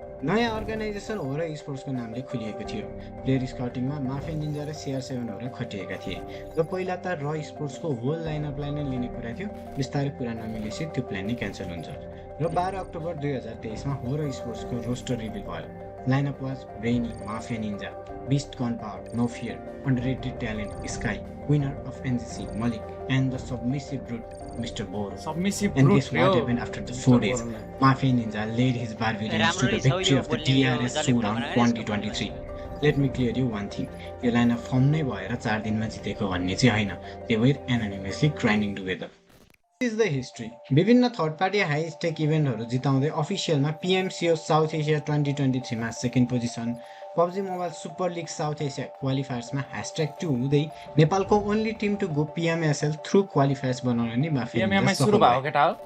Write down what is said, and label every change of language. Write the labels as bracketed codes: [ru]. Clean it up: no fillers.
[ne] नयाँ अर्गनाइजेसन हो र स्पोर्ट्सको नामले खुलिएको थियो प्लेयर स्काउटिङमा माफिया निन्जा र CR7 खटिएका थिए र पहिला त र स्पोर्ट्सको होल लाइनअपलाई नै लिने कुरा थियो बिस्तारै कुरा नमिलेपछि त्यो प्लान नै क्यान्सल हुन्छ र 12 अक्टोबर 2023 मा हो र स्पोर्ट्सको रोस्टर रिभिल भयो [en] Lineup was Brainy, Mafia Ninja, Beast Gunpowder, No Fear, Underrated Talent, Sky, winner of NGC, Malik, and the Submissive Brute, Mr. Boro. Submissive and Brute, guess what happened after the 4 days? Mafia Ninja laid his barbarians to the victory of the DRS Showdown 2023. Let me clear you one thing. [ne] यो lineup form नै भएर 4 दिनमा जितेको भन्ने चाहिँ हैन. [en] They were anonymously grinding together. This is the history. [ne] विभिन्न third party high stake इभेन्टहरू जिताउँदै अफिसियलमा PMCO south Asia 2023 मा second position PUBG mobile super league south Asia क्वालिफायर्समा #2 हुँदै नेपालको only team to go PMSL through क्वालिफायर्स बनाउन नि माफिया सुरु भयो केटा हो